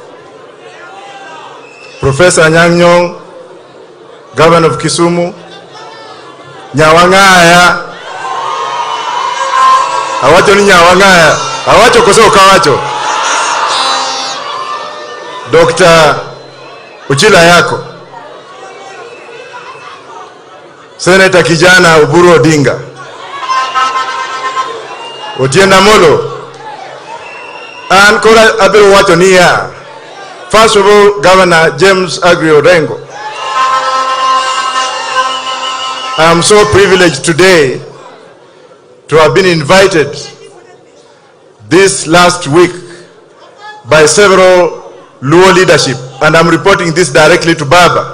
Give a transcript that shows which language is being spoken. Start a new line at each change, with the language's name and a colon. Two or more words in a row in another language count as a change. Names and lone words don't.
Luo (Kenya and Tanzania): Professor Anyang' Nyong', Governor of Kisumu, Nyawang'aya, awacho ni Nyawang'aya, awacho koso kawacho, Dr. Uchila Yako, Senator kijana Uhuru Odinga, Otienda Molo, and kora abiro wacho ni ya.
English: First of all, Governor James Agri Orengo. I am so privileged today to have been invited this last week by several Luo leadership, and I'm reporting this directly to Baba.